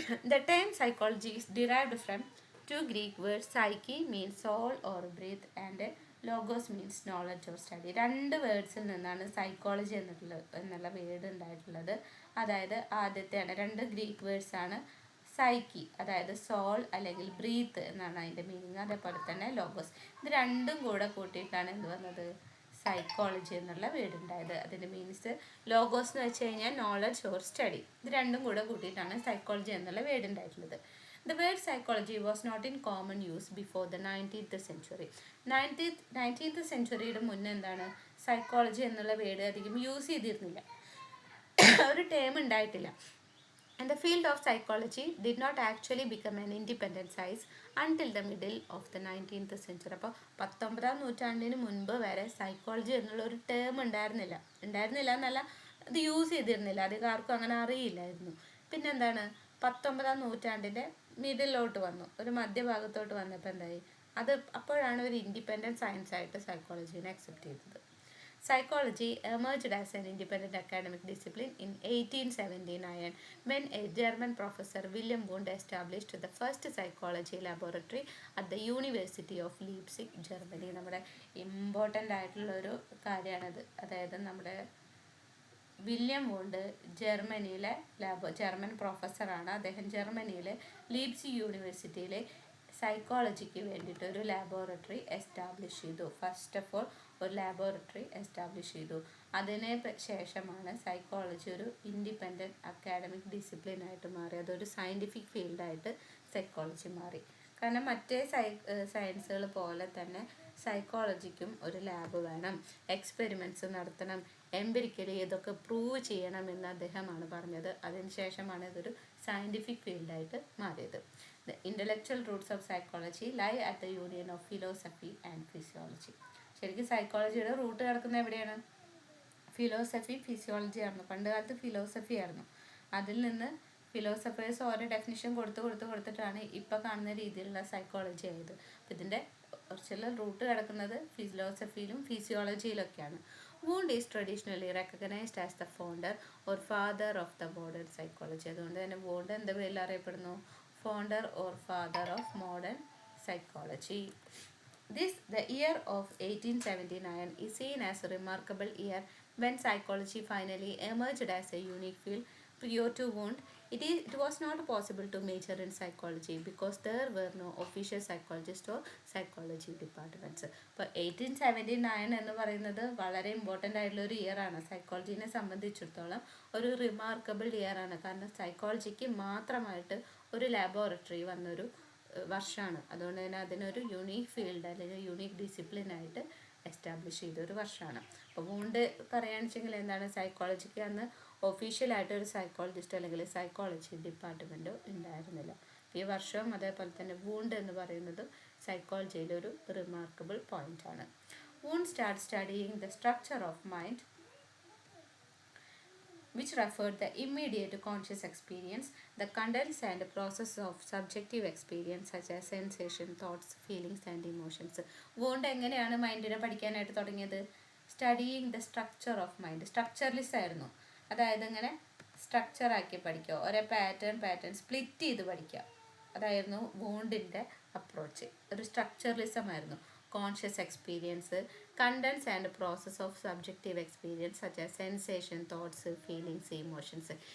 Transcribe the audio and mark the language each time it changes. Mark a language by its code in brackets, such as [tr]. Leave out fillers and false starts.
[en] The term psychology is derived from two Greek words. Psyche means soul or breath and logos means knowledge or study. [ml] രണ്ട് വേർഡ്സിൽ നിന്നാണ് psychology എന്നുള്ള word ഉണ്ടായിട്ടുള്ളത്. അതായത് ആദ്യത്തെയാണ്, രണ്ട് Greek words ആണ്. Psyche അതായത് soul അല്ലെങ്കിൽ ബ്രീത്ത് എന്നാണ് അതിൻ്റെ മീനിങ്. അതേപോലെ തന്നെ ലോഗോസ്. ഇത് രണ്ടും കൂടെ കൂട്ടിയിട്ടാണ് എന്ത് വന്നത്? സൈക്കോളജി എന്നുള്ള വേർഡ് ഉണ്ടായത്. അതിൻ്റെ മീൻസ് ലോഗോസ് എന്ന് വെച്ച് കഴിഞ്ഞാൽ [en] Knowledge or study. [ml] ഇത് രണ്ടും കൂടെ കൂട്ടിയിട്ടാണ് സൈക്കോളജി എന്നുള്ള വേർഡ് ഉണ്ടായിട്ടുള്ളത്. [en] The word psychology was not in common use before the 19th century. [ml] 19th centuryയുടെ മുന്നേ എന്താണ്? സൈക്കോളജി എന്നുള്ള വേർഡ് അധികം യൂസ് ചെയ്തിരുന്നില്ല, ഒരു ടേം ഉണ്ടായിട്ടില്ല. [en] And the field of psychology did not actually become an independent science until the middle of the 19th century. [ml] അപ്പോൾ 19ാം നൂറ്റാണ്ടിന് മുൻപ് വരെ സൈക്കോളജി എന്നുള്ള ഒരു ടേം ഉണ്ടായിരുന്നില്ല എന്നല്ല, അത് യൂസ് ചെയ്തിരുന്നില്ല, അധികം ആർക്കും അങ്ങനെ അറിയില്ലായിരുന്നു. പിന്നെന്താണ്, 19ാം നൂറ്റാണ്ടിൻ്റെ മിഡിലോട്ട് വന്നു, ഒരു മധ്യഭാഗത്തോട്ട് വന്നപ്പോൾ എന്തായി? അപ്പോഴാണ് ഒരു ഇൻഡിപെൻഡൻറ്റ് സയൻസ് ആയിട്ട് സൈക്കോളജീനെ അക്സെപ്റ്റ് ചെയ്തത്. [en] Psychology emerged as an independent academic discipline in 1879 when a German professor, Wilhelm Wundt, established the first psychology laboratory at the University of Leipzig, Germany. [ml] നമ്മുടെ ഇമ്പോർട്ടൻ്റ് ആയിട്ടുള്ള ഒരു കാര്യമാണത്. അതായത് നമ്മുടെ വില്യം വോണ്ട് ജർമ്മൻ പ്രൊഫസറാണ്. അദ്ദേഹം ജർമ്മനിയിലെ ലീപ്സിഗ് യൂണിവേഴ്സിറ്റിയിലെ സൈക്കോളജിക്ക് വേണ്ടിയിട്ട് ഒരു ലാബോറട്ടറി എസ്റ്റാബ്ലിഷ് ചെയ്തു. [en] first of all [ml] ഒരു ലാബോറട്ടറി എസ്റ്റാബ്ലിഷ് ചെയ്തു. അതിന് ശേഷമാണ് സൈക്കോളജി ഒരു ഇൻഡിപെൻഡൻറ്റ് അക്കാഡമിക് ഡിസിപ്ലിനായിട്ട് മാറി. അതൊരു സയൻറ്റിഫിക് ഫീൽഡായിട്ട് സൈക്കോളജി മാറി. കാരണം മറ്റേ സയൻസുകൾ പോലെ തന്നെ സൈക്കോളജിക്കും ഒരു ലാബ് വേണം, എക്സ്പെരിമെൻറ്റ്സ് നടത്തണം, എംപിരിക്കലി ഇതൊക്കെ പ്രൂവ് ചെയ്യണമെന്ന് അദ്ദേഹമാണ് പറഞ്ഞത്. അതിനുശേഷമാണ് ഇതൊരു സയൻറ്റിഫിക് ഫീൽഡായിട്ട് മാറിയത്. [en] The intellectual roots of psychology lie at the union of philosophy and physiology. [ml] ശരിക്കും സൈക്കോളജിയുടെ റൂട്ട് കിടക്കുന്നത് എവിടെയാണ്? ഫിസിയോളജി ആയിരുന്നു. പണ്ട് കാലത്ത് ഫിലോസഫി ആയിരുന്നു. അതിൽ നിന്ന് ഫിലോസഫേഴ്സ് ഓരോ ഡെഫിനിഷൻ കൊടുത്തിട്ടാണ് ഇപ്പോൾ കാണുന്ന രീതിയിലുള്ള സൈക്കോളജി ആയത്. അപ്പം ഇതിൻ്റെ ഒറിജിനൽ റൂട്ട് കിടക്കുന്നത് ഫിലോസഫിയിലും ഫിസിയോളജിയിലൊക്കെയാണ്. [en] Wundt is traditionally recognized as the founder or father of the modern psychology. [ml] അതുകൊണ്ട് തന്നെ വൂണ്ട് എന്ത് പേരിൽ അറിയപ്പെടുന്നു? [en] Founder or father of modern psychology. The year of 1879 is seen as a remarkable year when psychology finally emerged as a unique field. Prior to Wundt, it was not possible to major in psychology because there were no official psychologists or psychology departments. [ml] അപ്പോൾ 1879 എന്ന് പറയുന്നത് വളരെ important ആയിട്ടുള്ള ഒരു year ആണ്. സൈക്കോളജീനെ സംബന്ധിച്ചിടത്തോളം ഒരു remarkable year ആണ്. കാരണം സൈക്കോളജിക്ക് മാത്രമായിട്ട് ഒരു ലാബോറട്ടറി വന്നൊരു വർഷമാണ്. അതുകൊണ്ട് തന്നെ അതിനൊരു യുണീക്ക് ഫീൽഡ് അല്ലെങ്കിൽ യുണീക്ക് ഡിസിപ്ലിനായിട്ട് എസ്റ്റാബ്ലിഷ് ചെയ്തൊരു വർഷമാണ്. അപ്പോൾ വൂണ്ട് പറയുകയാണെന്ന് വെച്ചെങ്കിൽ എന്താണ്, സൈക്കോളജിക്ക് അന്ന് ഒഫീഷ്യലായിട്ട് ഒരു സൈക്കോളജിസ്റ്റ് അല്ലെങ്കിൽ സൈക്കോളജി ഡിപ്പാർട്ട്മെൻറ്റോ ഉണ്ടായിരുന്നില്ല. ഈ വർഷവും അതേപോലെ തന്നെ വൂണ്ട് എന്ന് പറയുന്നത് സൈക്കോളജിയിലൊരു റിമാർക്കബിൾ പോയിൻ്റാണ്. [en] Wundt start studying the structure of mind which referred the immediate conscious experience, the contents and process of subjective experience such as sensation, thoughts, feelings and emotions. [ml] Wound എങ്ങനെയാണ് മൈൻഡിനെ പഠിക്കാനായിട്ട് തുടങ്ങിയത്? [en] Studying the structure of mind. [ml] Structuralism ആയിരുന്നു. അതായത് ഇങ്ങനെ സ്ട്രക്ചറാക്കി പഠിക്കുക, ഓരോ pattern split ചെയ്ത് പഠിക്കുക. അതായിരുന്നു വൂണ്ടിൻ്റെ അപ്രോച്ച്. ഒരു സ്ട്രക്ചറലിസം ആയിരുന്നു. [en] Conscious experience, contents and process of subjective experience such as sensation, thoughts, feelings, emotions.